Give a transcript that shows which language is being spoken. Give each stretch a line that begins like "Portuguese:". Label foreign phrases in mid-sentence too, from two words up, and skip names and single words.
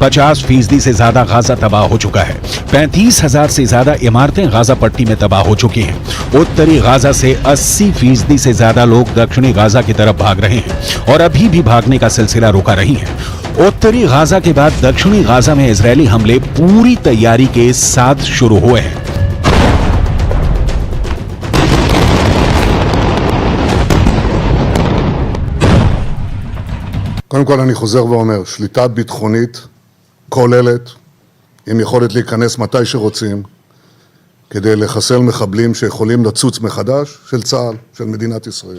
Hindi: 50% से ज्यादा गाजा तबाह हो चुका है। 35,000 से ज्यादा इमारतें गाजा पट्टी में तबाह हो चुकी हैं। उत्तरी गाजा से 80% से ज्यादा लोग दक्षिणी गाजा की तरफ भाग रहे हैं और अभी भी भागने का सिलसिला रोका नहीं है। उत्तरी गाजा के बाद दक्षिणी गाजा में इजरायली हमले पूरी तैयारी के साथ शुरू हुए हैं।
Hebrew: קודם כל אני חוזר ואומר, שליטה ביטחונית כוללת עם יכולת להיכנס מתי שרוצים כדי לחסל מחבלים שיכולים לצוץ מחדש של צה"ל, של מדינת ישראל.